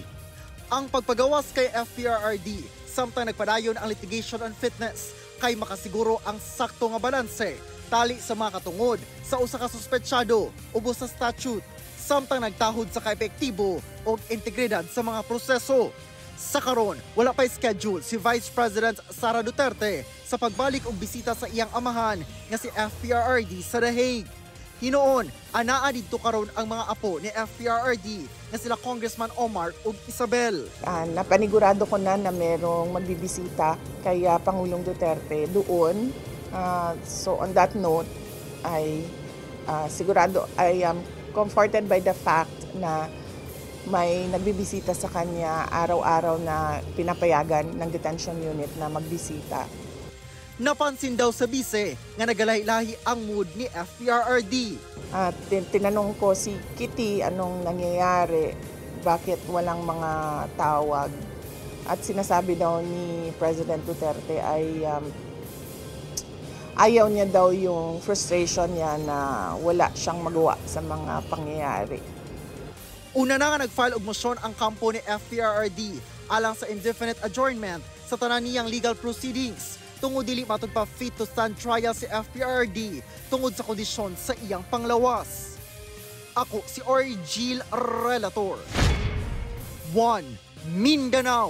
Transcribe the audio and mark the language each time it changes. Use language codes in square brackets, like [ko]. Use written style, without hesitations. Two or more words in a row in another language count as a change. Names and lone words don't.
[ceb] Ang pagpagawas kay FPRRD samtang nagpadayon ang [en] litigation on fitness [ceb] kay makasiguro ang sakto nga balanse tali sa mga katungod sa usa ka suspetsyado ubos sa statute samtang nagtahod sa kaepektibo o integridad sa mga proseso. Sa karon, wala pa schedule si Vice President Sara Duterte sa pagbalik og bisita sa iyang amahan nga si FPRRD sa The Hague. Hinoon, anaa didto karon ang mga apo ni FPRRD na sila Congressman Omar ug Isabel. [tl] Napanigurado ko na merong magbibisita kay Pangulong Duterte doon. [en] So on that note, [tl] I sigurado [en] I am comforted by the fact [tl] na may nagbibisita sa kanya araw-araw na pinapayagan ng detention unit na magbisita. [ceb] Napansin daw sa bise nga nagalahi-lahi ang mood ni FPRRD. [tl] Tinanong ko si Kitty anong nangyayari, bakit walang mga tawag. At sinasabi daw ni President Duterte ay ayaw niya daw yung frustration niya na wala siyang magawa sa mga pangyayari. [ceb] Una na nga nag-file og motion ang kampo ni FPRRD alang sa [en] indefinite adjournment [ceb] sa tanan niyang [en] legal proceedings [ceb] tungod dili matud pa [en] fit to stand trial [ceb] si FPRRD tungod sa kondisyon sa iyang panglawas. Ako si Argil Relator. 1 Mindanao.